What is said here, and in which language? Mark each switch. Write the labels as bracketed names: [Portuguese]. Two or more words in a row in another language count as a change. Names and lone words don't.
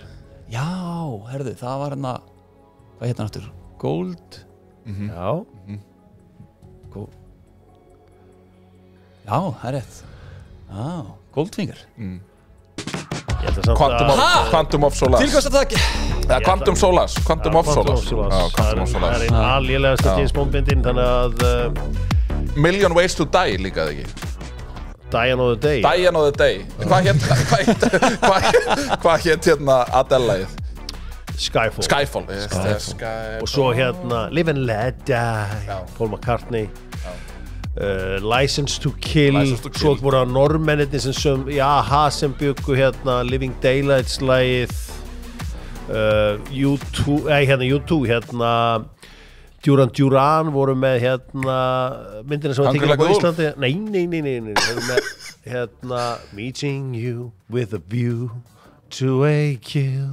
[Icelandic] Já, herðu, það var hérna Hvað hérna aftur? Gold Já Já, það er rétt Goldfinger Quantum of Solace. Til hvers að það ekki? Quantum Solace. Quantum of Solace. Það er einn allélegasta James Bond myndin, þannig að Million Ways to Die líka eða ekki? Die Another Day. Die Another Day. Hvað hét hérna Adele-lagið? Skyfall. Og svo hérna Live and Let Die, Paul McCartney. License to Kill. Svo voru það normennirni sem sem byggu hérna Living Daylights lagið, U2 hérna Duran voru með hérna myndina sem var tekið upp á Íslandi. Nei með hérna Meeting You with a View to a Kill.